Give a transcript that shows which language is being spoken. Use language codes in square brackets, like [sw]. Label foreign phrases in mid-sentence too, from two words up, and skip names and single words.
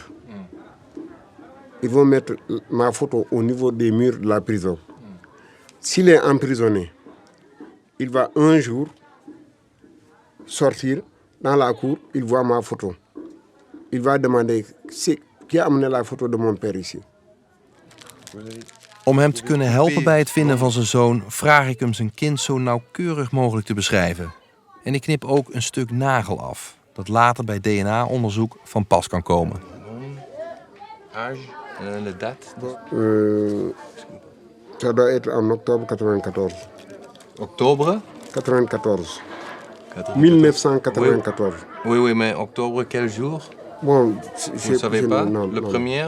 [fr] Ils vont mettre ma photo au niveau des murs de la prison. S'il est emprisonné, il va un jour sortir dans la cour, il voit ma photo. Il va demander qui a amené la photo de mon père ici. [nl] Om hem te kunnen helpen bij het vinden van zijn zoon vraag ik hem zijn kind zo nauwkeurig mogelijk te beschrijven. En ik knip ook een stuk nagel af, dat later bij DNA-onderzoek van pas kan komen. [fr] Âge en de date? Ça doit être en octobre 94. Oktober? 94. 1994. Oui, mais octobre, quel jour? Bon, Vous ne savez pas? Le premier?